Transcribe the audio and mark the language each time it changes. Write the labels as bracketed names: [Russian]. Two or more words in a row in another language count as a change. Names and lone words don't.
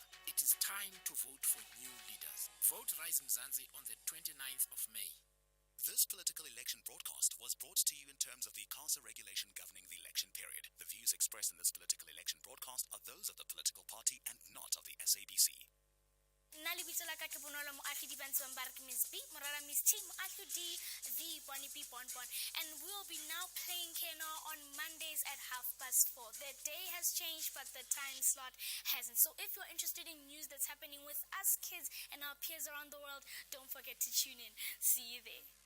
[English] It is time to vote for new leaders. Vote Rise Mzansi on the 29th of May. This political election broadcast was brought to you in terms of the CASA regulation governing the election period. The views expressed in this political election broadcast are those of the political party and not of the SABC. [Tswana] Nna lebitso la ka ke Bonolo Moagi Dibantswang ba re ke Miss B, Morara Miss T, Moagi D, the Bonnie B Bonbon. [English] And we'll be now playing Kena on Mondays at 4:30. The day has changed, but the time slot hasn't. So if you're interested in news that's happening with us kids and our peers around the world, don't forget to tune in. See you there.